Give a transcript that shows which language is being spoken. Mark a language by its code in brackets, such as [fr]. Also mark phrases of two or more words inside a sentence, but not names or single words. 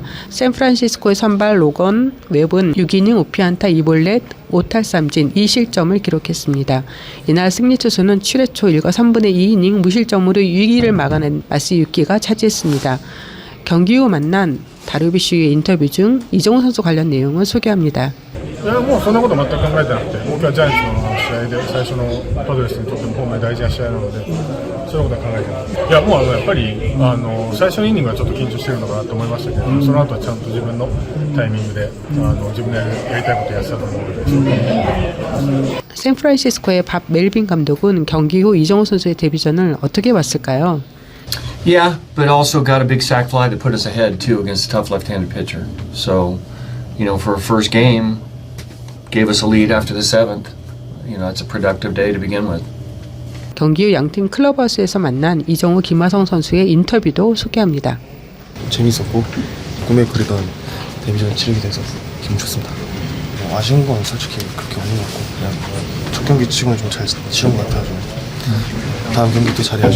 [ko] 샌프란시스코의 선발 로건 웹은 6이닝 5피안타 2볼넷 5탈삼진 2실점을 기록했습니다. 이날 승리 투수는 7회 초 1과 3분의 2이닝 무실점으로 위기를 막아낸 마시 유키가 차지했습니다. 경기 후 만난 다루비시의 인터뷰 중 이정우 선수 관련 내용을 소개합니다. [ja] いやもうそんなこと全く考えてなくて、僕はジャイアンツの試合で最初のパドレスにとっても本来大事な試合なので、そういうことは考えてない。いやもうやっぱり最初のイニングはちょっと緊張してるのかなと思いましたけど、その後はちゃんと自分のタイミングで自分でやりたいことをやってたと思うので。 [ko] 샌프란시스코의 밥 멜빈 감독은 경기 후 이정우 선수의 데뷔전을 어떻게 봤을까요? [en] Yeah, but also got a big sac fly that put us ahead too against a tough left-handed pitcher. So, for a first game, gave us a lead after the 7th. It's a productive day to begin with. [ko] 경기 후 양팀 클럽하우스에서 만난 이정우 김하성 선수의 인터뷰도 소개합니다. 재밌었고 꿈에 그리던 데뷔전 치르게 돼서 기분 좋습니다. 아쉬운 건 솔직히 그렇게 없는 것 같고 그냥 첫 경기 치고는 좀 잘 치른 것 같아서 다음 경기 또 잘해야죠.